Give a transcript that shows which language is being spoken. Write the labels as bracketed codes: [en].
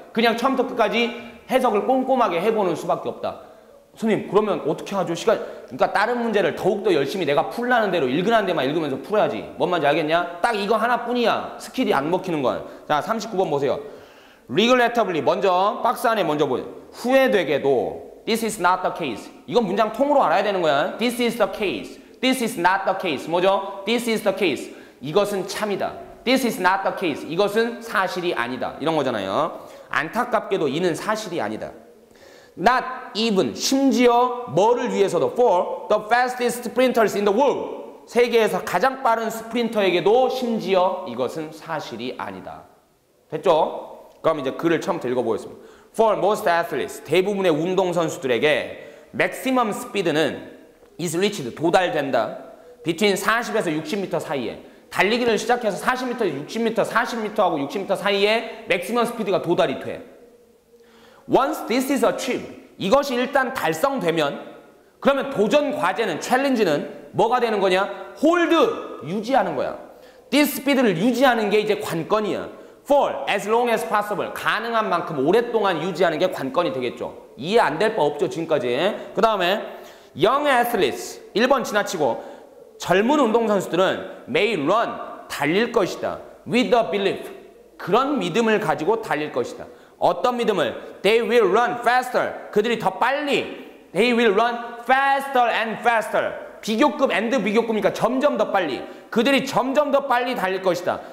[ko] 그냥 처음부터 끝까지 해석을 꼼꼼하게 해보는 수밖에 없다. 선생님 그러면 어떻게 하죠? 그러니까 다른 문제를 더욱더 열심히 내가 풀라는 대로 읽으라는 데만 읽으면서 풀어야지. 뭔 말인지 알겠냐? 딱 이거 하나뿐이야. 스킬이 안 먹히는 건. 자, 39번 보세요. regrettably 먼저 박스 안에 먼저 보세요. 후회되게도 [en] this is not the case. [ko] 이건 문장 통으로 알아야 되는 거야. [en] this is the case. this is not the case. [ko] 뭐죠? [en] this is the case. [ko] 이것은 참이다. [en] this is not the case. [ko] 이것은 사실이 아니다. 이런 거잖아요. 안타깝게도 이는 사실이 아니다. [en] Not even, [ko] 심지어 뭐를 위해서도 [en] for the fastest sprinters in the world. [ko] 세계에서 가장 빠른 스프린터에게도 심지어 이것은 사실이 아니다. 됐죠? 그럼 이제 글을 처음부터 읽어보겠습니다. [en] For most athletes, [ko] 대부분의 운동선수들에게 [en] maximum speed는 is reached, [ko] 도달된다. between 40에서 60m 사이에. 달리기를 시작해서 40m, 60m, 40m하고 60m 사이에 maximum speed가 도달이 돼. Once this is achieved, 이것이 일단 달성되면 그러면 도전 과제는, 챌린지는 뭐가 되는 거냐? hold, 유지하는 거야. this speed를 유지하는 게 이제 관건이야. [en] for as long as possible, [ko] 가능한 만큼 오랫동안 유지하는 게 관건이 되겠죠. 이해 안 될 바 없죠, 지금까지. 그 다음에 young athletes, 1번 지나치고 젊은 운동선수들은 may run, 달릴 것이다. with the belief, 그런 믿음을 가지고 달릴 것이다. 어떤 믿음을? [en] They will run faster. [ko] 그들이 더 빨리. [en] They will run faster and faster. [ko] 비교급 and 비교급이니까 점점 더 빨리. 그들이 점점 더 빨리 달릴 것이다.